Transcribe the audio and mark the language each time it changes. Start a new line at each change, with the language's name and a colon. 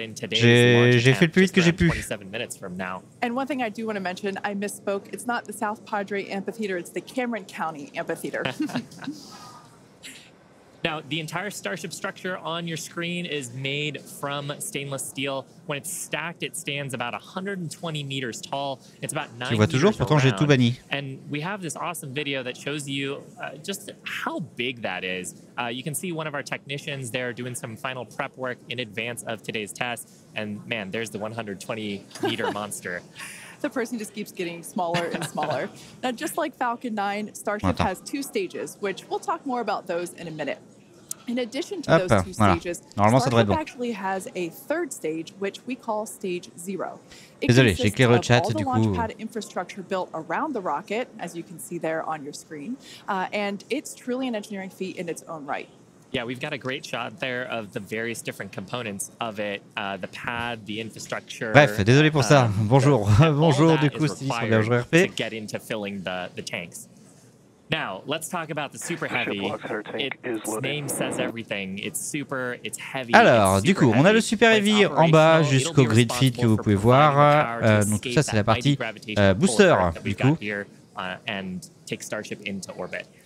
French: J'ai fait le plus vite que j'ai pu.
English: And one thing I do want to mention, I misspoke. It's not the South Padre Amphitheater, it's the Cameron County Amphitheater. Now, the entire Starship structure on your screen is made from stainless steel. When it's stacked, it stands about 120 meters tall. It's about 9
French: Tu vois toujours, pourtant j'ai tout banni.
English: And we have this awesome video that shows you just how big that is. You can see one of our technicians there doing some final prep work in advance of today's test. And man, there's the 120-meter monster. The person just keeps getting smaller and smaller. Now, just like Falcon 9, Starship has 2 stages, which we'll talk more about those in a minute. In addition to those 2 stages, Starship actually has a 3rd stage, which we call Stage 0.
French: Désolé, j'ai éclairé le chat du coup.
English: All the launch pad infrastructure built around the rocket, as you can see there on your screen, and it's truly an engineering feat in its own right. Yeah, we've got a great shot there of the various different components of it, the pad, the infrastructure.
French: Bref, désolé pour ça. Bonjour, bonjour du coup, c'est sur Berger RP.
English: To get into filling the tanks. Now, let's talk about the Super Heavy. Its name says everything. It's super, it's heavy.
French: Alors, du coup, on a le Super Heavy en bas jusqu'au grid feed que vous pouvez voir. Donc tout ça, c'est la partie booster du coup.
English: And take Starship into orbit.